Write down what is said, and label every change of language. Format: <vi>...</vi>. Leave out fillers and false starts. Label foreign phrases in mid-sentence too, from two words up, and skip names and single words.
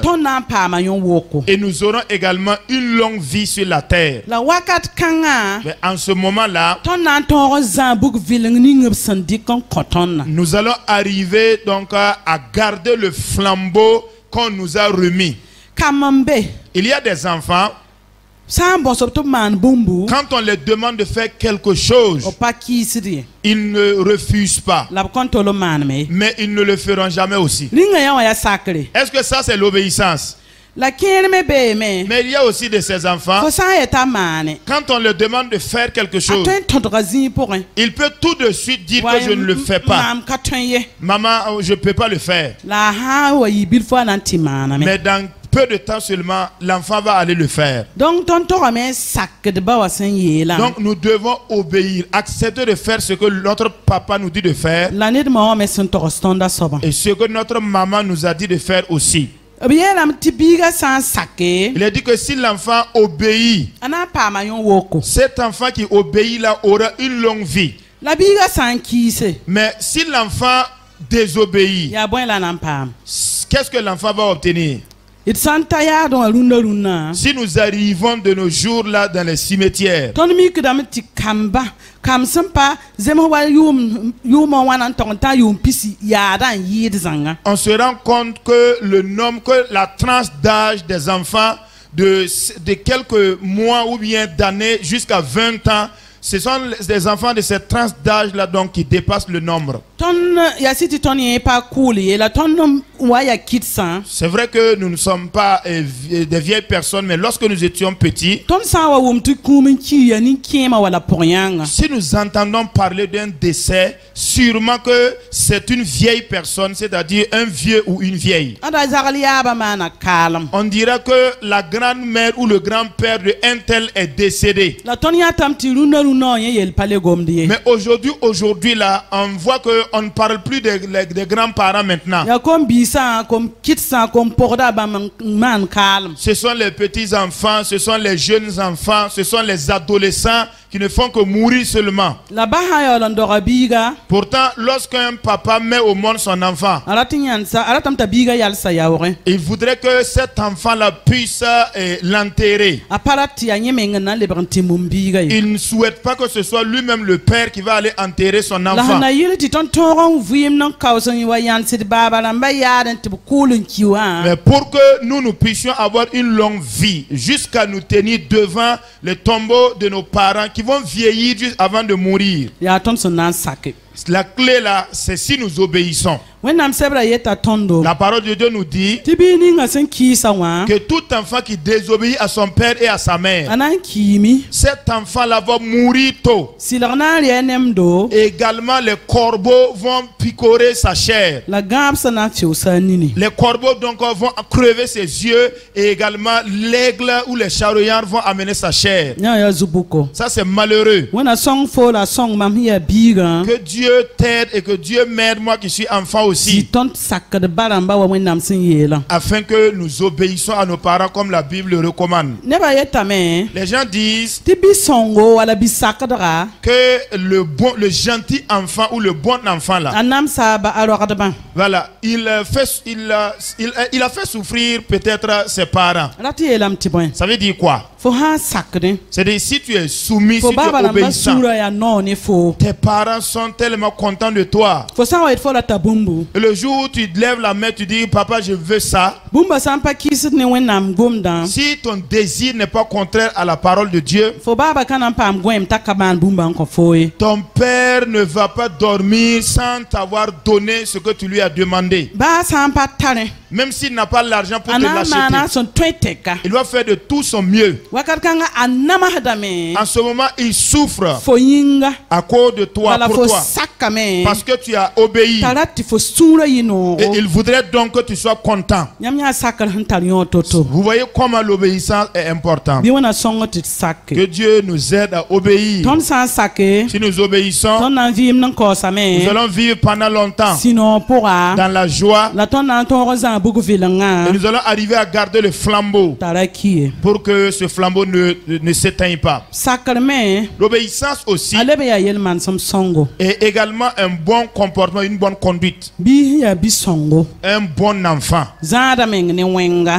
<mos>tõnd na n paama yõ woko</mos> <fr>Et nous aurons également une longue vie sur la terre.</fr> <mos>la wakat kãngã</mos> <fr>Mais en ce moment-là,</fr> <mos>tõnd na n tõog n zã bug vɩleng ning b sẽn dɩk n kõ tõndã</mos> <fr>nous allons arriver donc à garder le flambeau qu'on nous a remis.</fr> <mos>kam n be</mos> <fr>Il y a des enfants,</fr> <mos>sã n bõsb tɩ b maan bũmbu</mos> <fr>quand on les demande de faire quelque chose,</fr> <mos>b pa kiisd ye</mos> <fr>ils ne refusent pas.</fr> <mos>la b kõn tol n maaneme ye</mos> <fr>Mais ils ne le feront jamais aussi.</fr> <mos>ringã yã wã yaa sakre</mos> <fr>Est-ce que ça c'est l'obéissance?</fr> <mos>la kẽer me beeme</mos> <fr>Mais il y a aussi de ces enfants,</fr> <mos>fo sã n yeta n maane</mos> <fr>quand on leur demande de faire quelque</fr> <mos>a</mos> <fr>chose,</fr> <mos>tõe n tõdga zĩig pʋgẽ</mos> <fr>il peut tout de suite dire que je ne le fais pas.</fr> <mos>maam ka tõe ye</mos> <fr>Maman, je ne peux pas le faire.</fr> <mos>la a sã n wa yɩ bil fo a na n tɩ maaname</mos> <fr>Mais dans peu de temps seulement, l'enfant va aller le faire.</fr> <mos>donc tõnd togame n sakd ba wa sẽn yeelã</mos> <fr>Donc nous devons obéir, accepter de faire ce que notre papa nous dit de faire</fr> <mos>la ned ma wã me sẽn togs tõnda soabã</mos> <fr>et ce que notre maman nous a dit de faire aussi.</fr> <mos>b yeelame tɩ biigã sã n sake</mos> <fr>Il est dit que si l'enfant obéit,</fr> <mos>a na n paama yõ woko</mos> <fr>cet enfant qui obéit là aura une longue vie.</fr> <mos>la biigã sã n kiise</mos> <fr>Mais si l'enfant désobéit,</fr> <mos>yaa bõe la na n paam</mos> <fr>qu'est-ce que l'enfant va obtenir?</fr> <mos>d sã n ta yaadẽ wã rũndã</mos> <fr>Si nous arrivons de nos jours là dans les cimetières,</fr> <mos>tõnd mikdame tɩ kam sẽn pa zems wa yʋʋmã wãna n tog n tã n yʋʋm pisi yaada n yɩɩd zãnga</mos> <fr>on se rend compte que la tranche d'âge des enfants de quelques mois ou bien d'années jusqu'à 20 ans, ce sont des enfants de cette tranche d'âge là donc qui dépassent le nombre.</fr> <mos>tõnd yaa sɩ tɩ tõnd yẽ pa kʋʋl yeela tõnd wa yaa kɩtsã</mos> <fr>C'est vrai que nous ne sommes pas des vieilles personnes, mais lorsque nous étions petits,</fr> <mos>tõnd sã n wa wʋm tɩ kũum n ki yaa nin-kẽemã wala pʋg-yãngã</mos> <fr>si nous entendons parler d'un décès, sûrement que c'est une vieille personne, c'est-à-dire un vieux ou une vieille.</fr> <mos>a da zagl yaabã maana kaalem</mos> <fr>On dira que la grand-mère ou le grand-père de un tel est décédé.</fr> <mos>la tõnd yãtame tɩ rũndã wã yẽ yel pa le gomd ye</mos> <fr>Mais aujourd'hui là, on voit qu'on ne parle plus des grands-parents maintenant.</fr> <mos>yaa kom biisã kom kɩtsã kom pʋgda bãmb n maan kaalem</mos> <fr>Ce sont les petits-enfants, ce sont les jeunes enfants, ce sont les adolescents qui ne font que mourir seulement.</fr> <mos>la basã yaool n doga biiga</mos> <fr>Pourtant, lorsqu'un papa met au monde son enfant,</fr> <mos>a ratame t'a biiga yalsa yaoogẽ</mos> <fr>il voudrait que cet enfant-là puisse l'enterrer.</fr> <mos>a pa rat tɩ yaa yẽ meng n na n lebg n tɩ mum biiga ye</mos> <fr>Il ne souhaite pas que ce soit lui-même le père qui va aller enterrer son</fr> <mos>la sẽn</mos> <fr>enfant.</fr> <mos>na yɩl tɩ tõnd tõog n vɩɩm n kaoos n wa yãnsd baaba rãmbã yaad n tɩ b kʋʋl n ki wã</mos> <fr>Mais pour que nous puissions avoir une longue vie, jusqu'à nous tenir devant les tombeaux de nos parents qui vont vieillir juste avant de mourir.</fr> <mos>yaa tõnd sẽn na n sake</mos> <fr>La clé là, c'est si nous obéissons.</fr> <mos>wẽnnaam sɛbrã yeta tõndo</mos> <fr>La parole de Dieu nous dit</fr> <mos>tɩ bii ninga sẽn kiisa wã</mos> <fr>que tout enfant qui désobéit à son père et à sa mère,</fr> <mos>a na n kiimi</mos> <fr>cet enfant-là va mourir tôt.</fr> <mos>sɩlg na n rɩa nemdo</mos> <fr>Également, les corbeaux vont picorer sa chair.</fr> <mos>la gãab sẽn na n fɩʋsa a nini</mos> <fr>Les corbeaux donc vont crever ses yeux et également l'aigle ou les charognards vont amener sa chair.</fr> <mos>yã yaa zu-bʋko</mos> <fr>Ça c'est malheureux.</fr> <mos>wẽnna sõng foo la sõng mam sẽn yaa biigã</mos> <fr>Que Dieu t'aide et que Dieu m'aide, moi qui suis enfant</fr> <mos>tɩ</mos> <fr>aussi,</fr> <mos>tõnd sakd ba rãmba wa wẽnnaam sẽn yeelã</mos> <fr>afin que nous obéissons à nos parents comme la Bible le recommande.</fr> <mos>nebã yetame</mos> <fr>Les gens disent</fr> <mos>tɩ bi-sõngo wala bi-sakdga</mos> <fr>que le gentil enfant ou le bon enfant là,</fr> <mos>a namsaaba a rogdbã</mos> <fr>voilà, il a fait souffrir peut-être ses parents.</fr> <mos>rat yeelame tɩ bõe</mos> <fr>Ça veut dire quoi?</fr> <mos>fo sã n sakdẽ</mos> <fr>C'est-à-dire si tu es soumis,</fr> <mos>fo</mos> <fr>si tu</fr> <mos>baaba</mos> <fr>es</fr> <mos>rãmbã</mos> <fr>obéissant,</fr> <mos>suurã yaa nao ne foo</mos> <fr>tes parents sont tellement contents de toi.</fr> <mos>fo sã n wa yet fo rata bũmbu</mos> <fr>Et le jour où tu lèves la main, tu dis, papa, je veux ça.</fr> <mos>bũmba sã n pa kɩɩsd ne wẽnnaam gomdã</mos> <fr>Si ton désir n'est pas contraire à la parole de Dieu,</fr> <mos>fo baaba ka na n paam goɛɛm t'a ka maan bũmba n kõ foo ye</mos> <fr>ton père ne va pas dormir sans t'avoir donné ce que tu lui as demandé.</fr> <mos>baa sã n pa tarẽ</mos> <fr>Même s'il n'a pas l'argent pour</fr> <mos>a</mos> <fr>te</fr> <mos>na n maana</mos> <fr>l'acheter,</fr> <mos>sẽn tõe tɛka</mos> <fr>il va faire de tout son mieux.</fr> <mos>wakat kãngã a namasdame</mos> <fr>En ce moment, il souffre</fr> <mos>fo yĩnga</mos> <fr>à cause de toi,</fr> <mos>wala</mos> <fr>pour</fr> <mos>fo</mos> <fr>toi,</fr> <mos>sakame</mos> <fr>parce que tu as obéi.</fr> <mos>t'a rat tɩ fo sũurã yɩ</mos> <fr>Et</fr> <mos>noogo</mos> <fr>il voudrait donc que tu sois content.</fr> <mos>yãmb yã sakr sẽn tar yõ toto</mos> <fr>Vous voyez comment l'obéissance est importante.</fr> <mos>bɩ wẽna sõng tɩ d sake</mos> <fr>Que Dieu nous aide à obéir.</fr> <mos>tõnd sã n sake</mos> <fr>Si nous obéissons,</fr> <mos>tõnd na n vɩɩmd n kaoosame</mos> <fr>nous allons vivre pendant longtemps</fr> <mos>sũ-noog pʋga</mos> <fr>dans la joie</fr> <mos>la tõnd na n tõog n zãag bug-vɩlengã</mos> <fr>et nous allons arriver à garder le flambeau</fr> <mos>t'a ra ki ye</mos> <fr>pour que ce flambeau ne s'éteigne pas.</fr> <mos>sakr me</mos> <fr>L'obéissance aussi</fr> <mos>a leb n yaa yel-mansem sõngo</mos> <fr>est également un bon comportement, une bonne conduite.</fr> <mos>biis yaa bi-sõngo</mos> <fr>Un bon enfant,</fr> <mos>zãada meng ne wẽnga</mos>